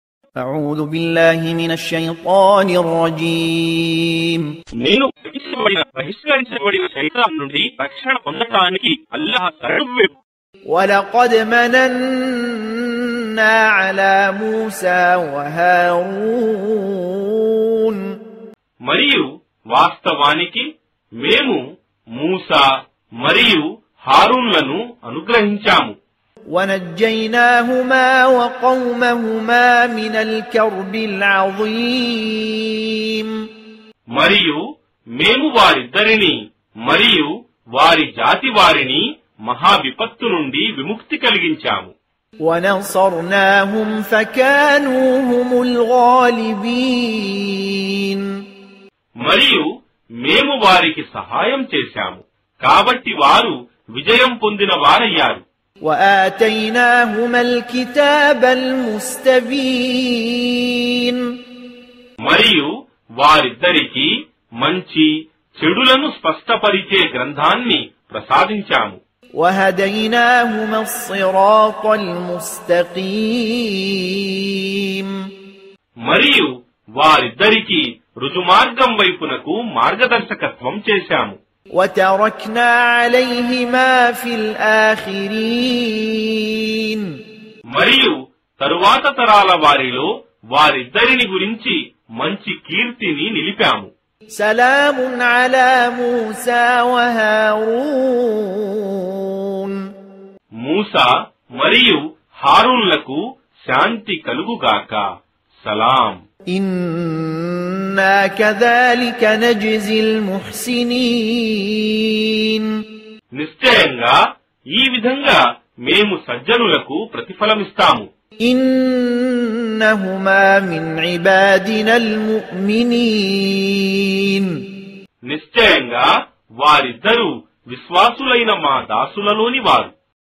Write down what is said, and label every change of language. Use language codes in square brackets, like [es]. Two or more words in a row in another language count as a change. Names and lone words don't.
[ar] أعوذ بالله من الشيطان الرجيم [te] నేను బహిష్కరించబడిన శైతాన్ నుండి రక్షణ పొందడానికి అల్లాహ్ శరణు. [ar] ولقد مننا على موسى وهارون [te] మరియు వాస్తవానికి మేము మూసా మరియు హారూన్లను అనుగ్రహించాము. [ar] ونجيناهما وقومهما من الكرب العظيم [te] మరియు మేము వారిద్దరిని మరియు వారి జాతి వారిని మహా విపత్తు నుండి విముక్తి కలిగించాము. [ar] ونصرناهم فكانوا هم الغالبين [te] మరియు మేము వారికి సహాయం చేశాము కాబట్టి వారు విజయం పొందిన వారయ్యారు. [ar] وآتيناهما الكتاب المستبين [te] మరియు వారిద్దరికి మంచి చెడులను స్పష్టపరిచే గ్రంథాన్ని ప్రసాదించాము. [ar] وهديناهما الصراط المستقيم [te] మరియు వారిద్దరికి రుజుమార్గం వైపునకు మార్గదర్శకత్వం చేశాము. [ar] وتركنا عليهما في الآخرين [te] మరియు తరువాత తరాల వారిలో వారిద్దరిని గురించి మంచి కీర్తిని నిలిపాము. [ar] سلام على موسى وهارون [te] మూసా మరియు హారూన్లకు శాంతి కలుగుగాక. సలాం. [ar] إنا كذلك نجزي المحسنين [te] నిశ్చయంగా ఈ విధంగా మేము సజ్జనులకు ప్రతిఫలమిస్తాము. [ar] إنهما من عبادنا المؤمنين [te] నిశ్చయంగా వారిద్దరూ విశ్వాసులైన మా దాసులలోని వారు.